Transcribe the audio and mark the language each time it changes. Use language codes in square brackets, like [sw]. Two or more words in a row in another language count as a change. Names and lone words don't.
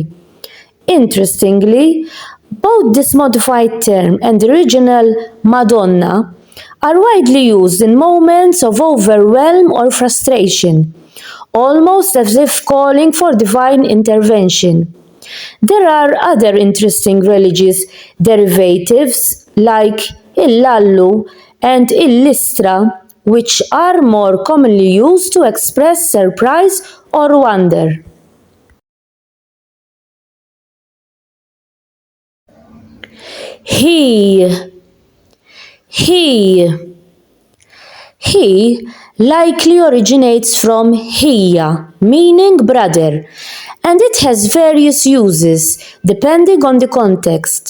[en] Interestingly, both this modified term and the original Madonna are widely used in moments of overwhelm or frustration, almost as if calling for divine intervention. There are other interesting religious derivatives like il-lallu and il-listra, which are more commonly used to express surprise or wonder. He, he, he likely originates from hiya, meaning brother, and it has various uses depending on the context.